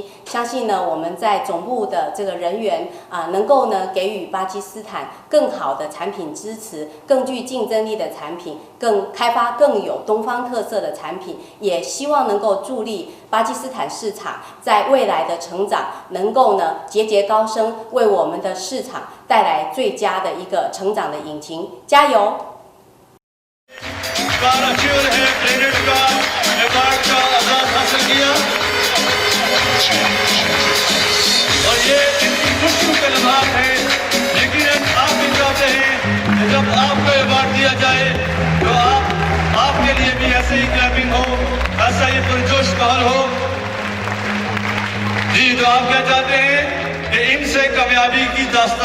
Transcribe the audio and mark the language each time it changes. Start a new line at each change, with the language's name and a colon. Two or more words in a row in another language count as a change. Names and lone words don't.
Chinese: 相信呢我们在总部的这个人员能够呢给予巴基斯坦更好的产品支持，更具竞争力的产品，更开发更有东方特色的产品，也希望能够助力巴基斯坦市场在未来的成长，能够呢节节高升，为我们的市场带来最佳的一个成长的引擎。加油！
Hindi: जी तो आप क्या चाहते हैं कि इनसे कामयाबी की दास्तान।